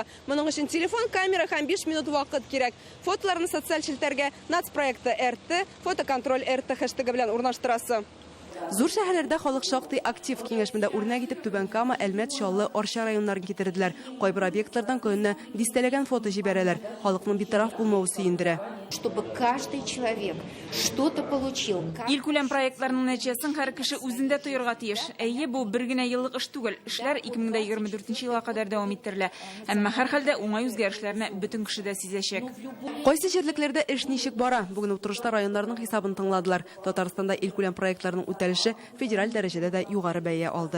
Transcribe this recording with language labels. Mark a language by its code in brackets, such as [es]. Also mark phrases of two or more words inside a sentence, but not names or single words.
[tt] Моның өчен телефон, камера һәм 5 минут вакыт кирәк. Фотоларны социаль челтәргә нацпроекты РТ, фотоконтроль РТ хэштегы белән урнаштырасы. Зур шәһәрләрдә халык шактый актив. Киңәшмәдә үрнәк итеп Түбән Кама, Әлмәт, Чаллы, Арча районнарын китерделәр. Кайбер объектлардан көненә дистәләгән фото җибәрәләр. Халыкның битараф булмавы сөендерә. [ru] Чтобы каждый человек что-то получил. [tt] Илкүләм проектларның нәтиҗәсен һәр кеше үзендә тоярга тиеш. Әйе, бу бер генә еллык эш түгел. Эшләр 2024 елга кадәр дәвам иттерелә. Әмма һәр хәлдә уңай үзгәрешләрне бөтен кеше дә сизәчәк. Кайсы җирлекләрдә эш ничек бара? Бүген утырышта районнарның хисабын тыңладылар. Татарстанда илкүләм проектларның үтәлеше федераль дәрәҗәдә дә югары бәя алды.